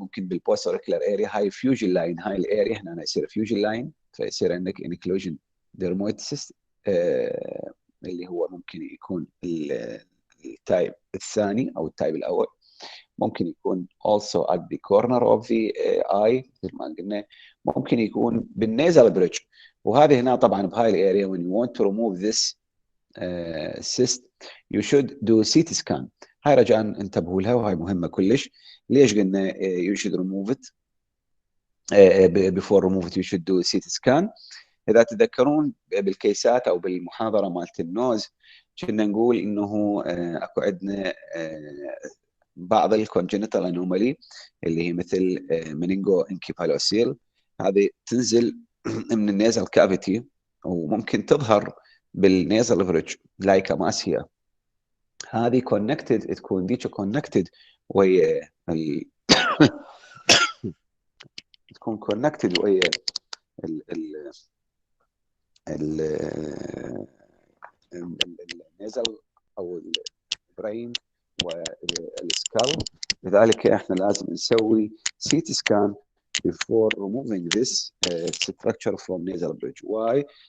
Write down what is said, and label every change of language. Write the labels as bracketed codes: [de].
[ar] ممكن بالبوست auricular area هاي fusion line، هاي الاريا هنا يصير fusion line، فيصير عندك inclusion dermoid cyst اللي هو ممكن يكون التايب الثاني او التايب الاول. ممكن يكون [en] also at the corner of the eye [ar] مثل ما قلنا، ممكن يكون بالنيزل بريدج. وهذه هنا طبعا بهاي الاريا [en] when you want to remove this cyst you should do CT scan. [ar] هاي رجاء انتبهوا لها وهاي مهمه كلش. ليش قلنا [en] you should remove it before remove it you should do CT scan؟ [ar] اذا تذكرون بالكيسات او بالمحاضره مالت النوز كنا نقول انه اكو عندنا بعض الكونجنتال انومالي اللي هي مثل منينجو انكيفالوسيل، هذه تنزل من النيزل كافيتي وممكن تظهر بالنيزل بريدج لايك ماسيا. هذه كونكتد، تكون ديك كونكتد ويا تكون كونكتد ويا النيزل او البرين والسكال. لذلك احنا لازم نسوي [en] CT scan before removing this structure from nasal bridge. Why?